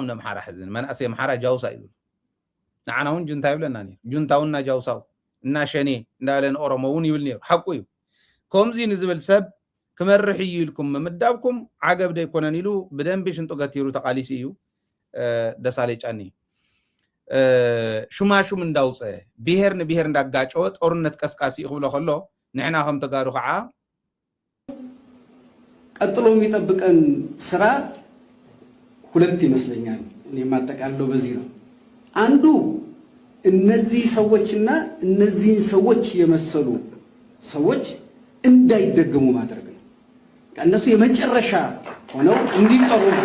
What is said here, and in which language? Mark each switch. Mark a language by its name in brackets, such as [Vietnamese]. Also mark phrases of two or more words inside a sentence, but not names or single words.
[Tigrinya] ነምሓራ ሕዝን መንእሰይ ምሓራ ጃውሳ ይብል ንዓናውን ጁንታ ይብለና ነይሩ ጁንታውና ጃውሳው እና ሸኔ እንዳለን ኦሮሞውን ይብል ነይሩ ሓቁ እዩ ከምዚ ንዝብል ሰብ ክመርሕ እዩ ኢልኩም ምምዳብኩም ዓገብ ደይኮነን ኢሉ ብደንቢ ሽንጡ ገቲሩ ተቃሊሲ እዩ ደሳለይ ጫኒ ሹማሹም እንዳውፀ ብሔር ንብሔር እንዳጋጨወ ጦርነት ቀስቃሲ ይኽብሎ ከሎ ንሕና ከም ተጋሩ ከዓ [Amharic] ቀጥሎ የሚጠብቀን ስራ ሁለት ይመስለኛል እኔ ማጠቃለው በዚህ ነው አንዱ እነዚህ ሰዎችና እነዚህን ሰዎች የመሰሉ ሰዎች እንዳይደገሙ ማድረግ ነው እነሱ የመጨረሻ ሆነው እንዲቀሩ